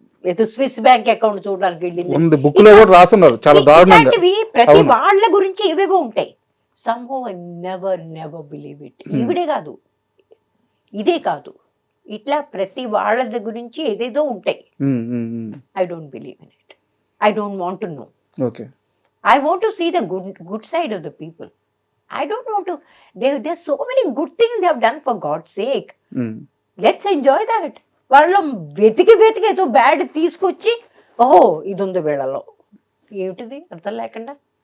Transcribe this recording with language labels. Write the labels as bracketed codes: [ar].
[te] ఏదో Swiss bank account చూడడానికి వెళ్ళింది. ఉంది, బుక్ లో కూడా రాసున్నారు చాలా దారుణంగా. ఇలాంటివి ప్రతి అవును. వాళ్ళ గురించి ఏవేవో ఉంటాయి. [en] somehow I never believe it. [te] ఈవిడే కాదు, ఇదే కాదు, ఇట్లా ప్రతి వాళ్ళ గురించి ఏదేదో ఉంటాయి. [en] I don't believe in it. I don't want to know. Okay, I want to see the good side of the people. I don't want to. There's so many good things they have done, for God's sake. Let's enjoy that. [te] వాళ్ళు వెతికి ఏదో bad తీసుకొచ్చి ఓహో ఇది ఉంది వీళ్ళలో, ఏమిటిది అర్థం లేకుండా.